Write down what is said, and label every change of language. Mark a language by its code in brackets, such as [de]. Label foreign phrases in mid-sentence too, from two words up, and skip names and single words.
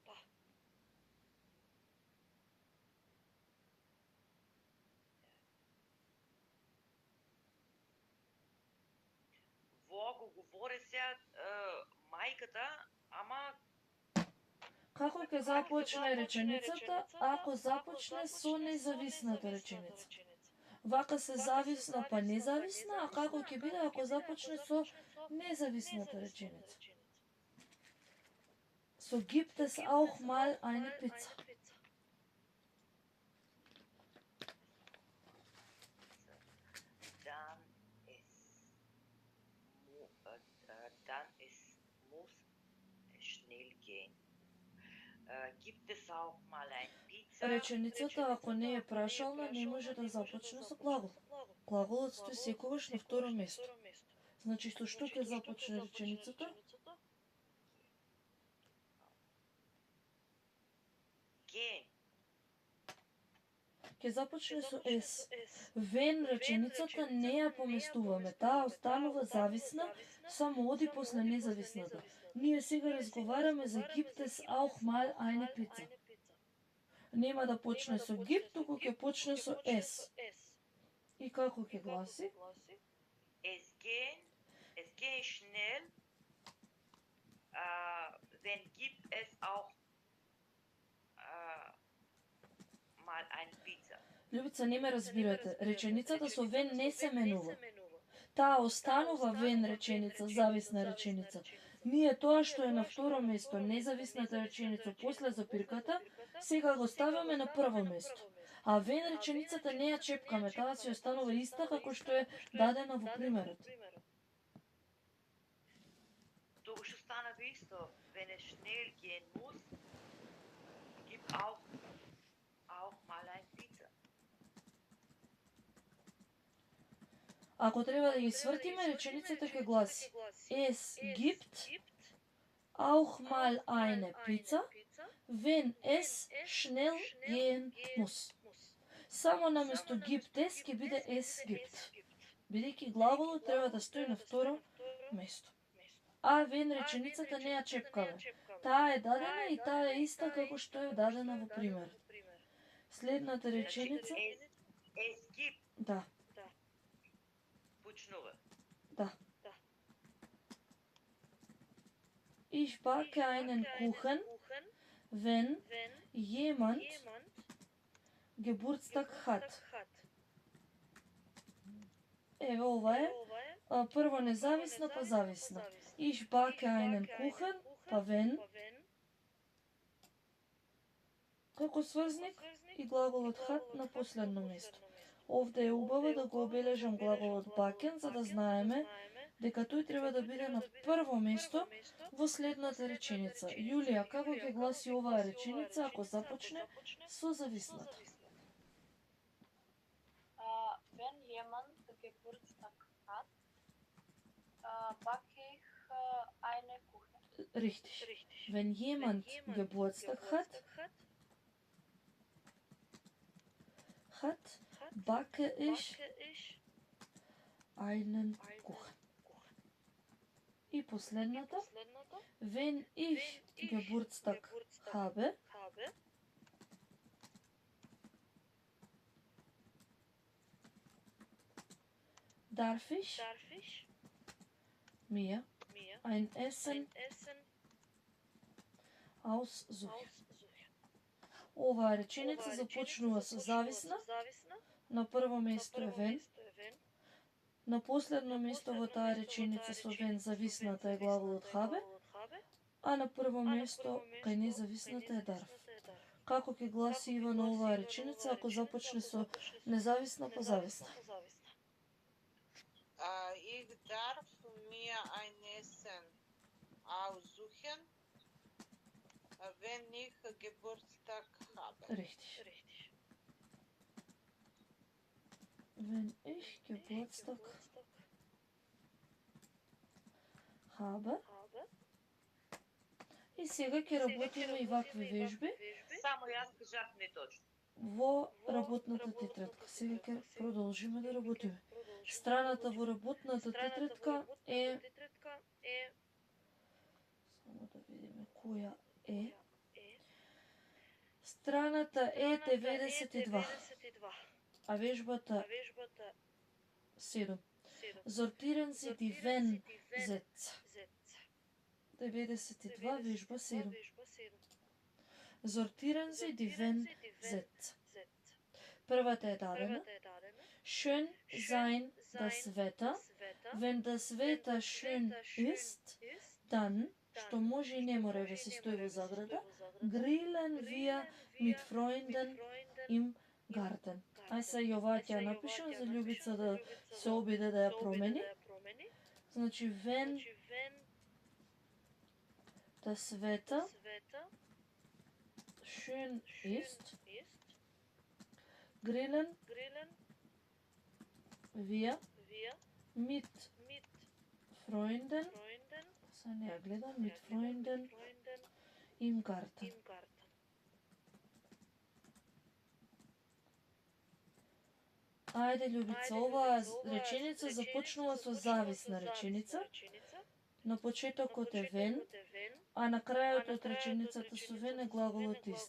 [mk] Во го говори сега мајката, ама Како ќе започне реченицата ако започне со независната реченица? Вака се зависна па независна, а како ќе биде ако започне со независната реченица? [de] So gibt es auch mal eine Pizza. Dann muss es schnell gehen. Gibt es auch mal ein Pizza? [mk] Реченицата ако не е прашална не може да започне со глагол. Глаголот стои секогаш на второ место. Значи со што ќе започне реченицата? Ќе започне со S. Вен реченицата не ја поместуваме. Таа останува зависна, само оди после независната. Ние сега разговараме за [de] gibt es auch mal eine Pizza. [mk] Нема да почне со gibt, туку ќе почне со S. И како ќе гласи? [de] Es gehen schnell, wenn gibt es auch mal eine Pizza. [mk] Љубица, не ме разбирате. Реченицата со вен не се менува. Таа останува вен реченица, зависна реченица. Ние тоа што е на второ место, независната реченица после запирката, сега го ставаме на прво место. А вен реченицата не ја чепкаме, таа си останува иста како што е дадена во примерот. Du stana visto, [de] wenn es schnell gehen muss, gib auch mal ein Pizza. [mk] Ако треба да ги свртиме, реченицата ќе гласи: [de] Es gibt auch mal eine Pizza, wenn es schnell gehen muss. [mk] Само наместо [de] gibt es [mk] ќе биде [de] es gibt. [mk] Бидејќи глаголот треба да стои на второ место. А вен реченицата не ја чепкаме. Таа е дадена и таа е иста како што е дадена во примерот. Следната реченица... [de] Es gibt. [mk] Да. Почнува. Да. [de] Ich backe einen Kuchen, wenn jemand Geburtstag hat. [mk] Еве ова е прво независна па зависна. [de] Ich backe einen Kuchen, [mk] па wenn како сврзник и глаголот hat на последно место. Овде е убаво да го обележам глаголот backen, за да знаеме дека тој треба да биде на прво место во следната реченица. Јулија, како ќе гласи оваа реченица ако започне со зависната? [de] Wenn jemand Geburtstag hat, backe ich eine Kuchen. Richtig. Wenn jemand Geburtstag hat, backe ich einen Kuchen. [mk] И последната, [de] wenn ich Geburtstag habe, darf ich mir ein Essen aussuchen. [mk] Оваа реченица започнува со зависна, на прво место е вен, на последно место во таа реченица со вен зависната е глаголот habe, а на прво место кај независната е дарф. Како ќе гласи Ивана оваа реченица ако започне со независна па зависна? [de] Ich darf mir ein Essen aussuchen, wenn ich Geburtstag habe. Richtig. Wenn ich Geburtstag habe. [mk] И сега ќе работиме и вакви вежби. Само јас кажав неточно. Во работната тетрадка. Сега ќе продолжиме да работиме. Страната во работната тетрадка е... Само да видиме која е. Страната е 92. А вежбата 7. [de] Sortieren Sie die Wenn-Sätze. [mk] 92, вежба 7. [de] Sortieren Sie die Wenn-Sätze. [mk] Првата е дадена. [de] Schön sein das Wetter. Wenn das Wetter schön ist, dann, [mk] што може и не мора да се стои во заграда, [de] grillen wir mit Freunden im Garten. [mk] Ај се и оваа ќе ја напишам за Љубица да се обиде да ја промени. Значи, [de] wenn das Wetter schön ist, grillen wir mit Freunden, mit Freunden im Garten. [mk] Ајде, Љубица, оваа реченица започнува со зависна реченица. На почетокот е вен, а на крајот од реченицата со вен е глаголот ист.